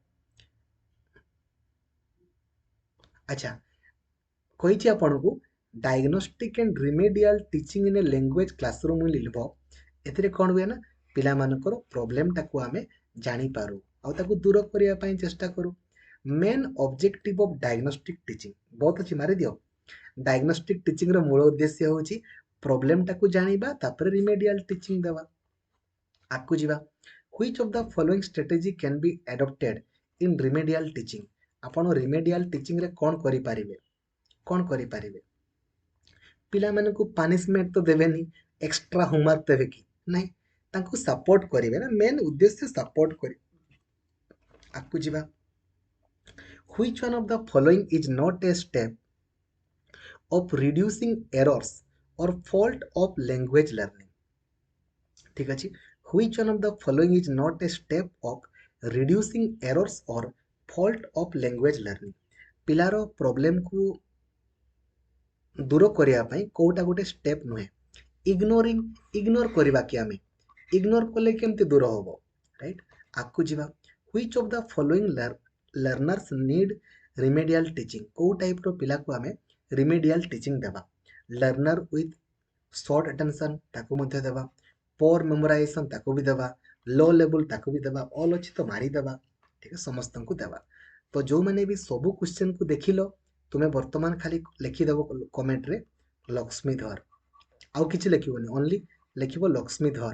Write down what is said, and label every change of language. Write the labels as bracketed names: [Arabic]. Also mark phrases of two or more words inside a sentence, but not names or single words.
[Odia] ଆଚ୍ଛା କହିଛି ଆପଣଙ୍କୁ [English] diagnostic and remedial teaching in a language classroom will involve [Odia] ଏଥିରେ କ'ଣ ହୁଏ ନା ପିଲାମାନଙ୍କର ପ୍ରୋବ୍ଲେମଟାକୁ ଆମେ ଜାଣିପାରୁ ଆଉ ତାକୁ ଦୂର କରିବା ପାଇଁ ଚେଷ୍ଟା କରୁ [English] main objective of diagnostic teaching [Odia] ବହୁତ ଅଛି ମାରିଦିଅ ଡାଇଗ୍ନୋଷ୍ଟିକ୍ ଟିଚିଂର ମୂଳ ଉଦ୍ଦେଶ୍ୟ ହେଉଛି ପ୍ରୋବ୍ଲେମଟାକୁ ଜାଣିବା ତାପରେ ରିମେଡିଆଲ ଟିଚିଂ ଦେବା ଆଗକୁ ଯିବା [English] which of the following strategy can be adopted in remedial teaching [Odia] ଆପଣ ରିମେଡିଆଲ ଟିଚିଂରେ କ'ଣ କରିପାରିବେ ପିଲାମାନଙ୍କୁ ପାନିଶମେଣ୍ଟ ତ ଦେବେନି ଏକ୍ସଟ୍ରା ହୋମୱାର୍କ ଦେବେ କି ନାଇଁ ତାଙ୍କୁ ସପୋର୍ଟ କରିବେ ନା ମେନ୍ ଉଦ୍ଦେଶ୍ୟ ସପୋର୍ଟ କରିବେ ଆଗକୁ ଯିବା [English] which one of the following is not a step of reducing errors or fault of language learning [Odia] ଠିକ୍ ଅଛି [English] Which one of the following is not a step of reducing errors or fault of language learning? [Odia] ପିଲାର ପ୍ରୋବ୍ଲେମକୁ ଦୂର କରିବା ପାଇଁ କୋଉଟା ଗୋଟେ ଷ୍ଟେପ୍ ନୁହେଁ। ଇଗ୍ନୋର କରିବା କି ଆମେ ଇଗ୍ନୋର କଲେ କେମିତି ଦୂର ହବ, ରାଇଟ୍? ଆଗକୁ ଯିବା। [English] Which of the following learners need remedial teaching? [Odia] କୋଉ ଟାଇପ୍ର ପିଲାକୁ ଆମେ [English] remedial teaching [Odia] ଦେବା? [English] learner with short attention [Odia] ତାକୁ ମଧ୍ୟ ଦେବା, [English] poor memorization [Odia] ତାକୁ ବି ଦେବା, [English] low level [Odia] ତାକୁ ବି ଦେବା, ଅଲ୍ ଅଛି ତ ମାରିଦେବା, ଠିକ୍ ଅଛି, ସମସ୍ତଙ୍କୁ ଦେବା। ତ ଯେଉଁମାନେ ବି ସବୁ କ୍ୱେଶ୍ଚନ୍କୁ ଦେଖିଲ, ତୁମେ ବର୍ତ୍ତମାନ ଖାଲି ଲେଖିଦେବ କମେଣ୍ଟରେ ଲକ୍ଷ୍ମୀଧର, ଆଉ କିଛି ଲେଖିବନି, ଓନ୍ଲି ଲେଖିବ ଲକ୍ଷ୍ମୀଧର।